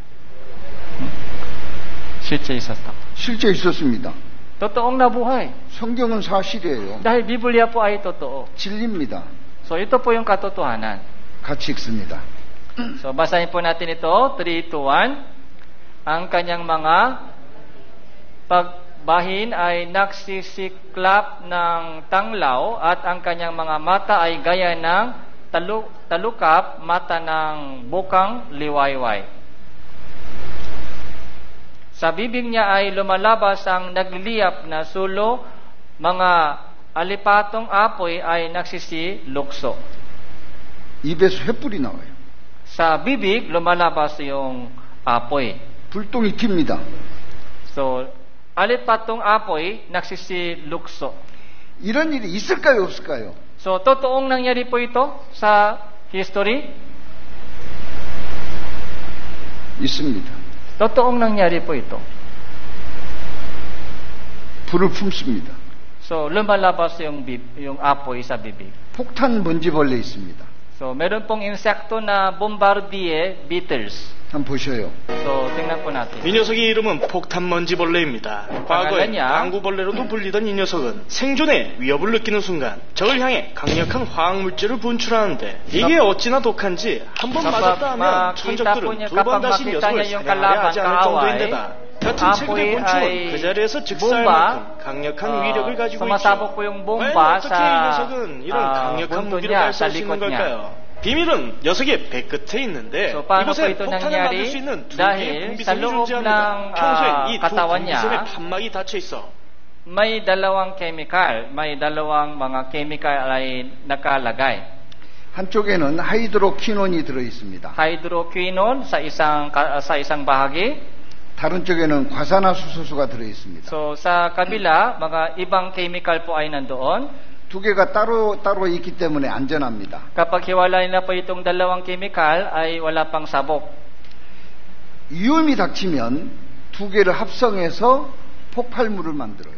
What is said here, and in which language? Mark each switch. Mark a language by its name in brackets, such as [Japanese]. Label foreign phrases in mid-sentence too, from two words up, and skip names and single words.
[Korean] 실제 있었다. 실제 있었습니다. [Filipino] totoong nabuhay. [Korean] 성경은 사실이에요. [Filipino] Dahil Biblia po ay totoo. [Korean] 진리입니다. [Filipino] So ito po yung katotohanan. [Korean] 같이 읽습니다. [Filipino] So basahin po natin ito, 3:2-1. Ang kanyang mga pagbahin ay nagsisiklap ng tanglaw at ang kanyang mga mata ay gaya ng talukap, mata ng bukang liwayway. Sa bibig niya ay lumalabas ang nagliliyap na sulo, mga alipatong apoy ay nagsisilukso. [Korean] 입에서 횃불이 나와요. [Filipino] Sa bibig lumalabas yung apoy. [Korean] 불똥이 튑니다. [Filipino] So, alipatong apoy nagsisilukso. [Korean] 이런 일이 있을까요, 없을까요? [Filipino] So, totoong nangyari po ito sa history? [Korean] 있습니다. [Filipino] Totoong nangyari po ito. [Korean] 불을 품습니다. [Filipino] So, lumalabas yung apoy sa bibig. [Korean] 폭탄 먼지벌레 있습니다. [Filipino] So, meron pong insekto na [English] bombardier beetles. [Korean] 한번 보셔요. [Filipino] So, tingnan po natin. [Korean] 이 녀석의 이름은 폭탄먼지벌레입니다. 과거에 방알레냐? 방구벌레로도 불리던 이 녀석은 생존에 위협을 느끼는 순간 적을 향해 강력한 화학물질을 분출하는데 이게 어찌나 독한지 한 번 맞았다 하면 천적들은 두 번 다시 녀석을 사냥하려 하지 않을 정도인데다 같은 체급의 곤충은 그 자리에서 즉사할 만큼 강력한 위력을 가지고 있죠. 과연 어떻게 이 녀석은 이런 강력한 무기를 발사할 수 있는 걸까요? 비밀은 녀석의 배끝에 있는데 이곳에 폭탄을 만들 수 있는 두 개의 분비선이 존재합니다. 평소엔 이 두 분비선에 판막이 닫혀 있어. [Filipino] May dalawang chemical, may dalawang mga chemical ay nakalagay. [Korean] 한쪽에는 하이드로퀴논이 들어 있습니다. [Filipino] Hydroquinone sa isang bahagi. [Korean] 다른 쪽에는 과산화수소수가 들어 있습니다. [Filipino] So sa kabila, mga ibang chemical po ay nandoon. [Korean] 두 개가 따로 있기 때문에 안전합니다. [Filipino] Kapag hiwalay na po itong dalawang chemical ay wala pang sabok. [Korean] 위험이 닥치면 두 개를 합성해서 폭발물을 만들어요.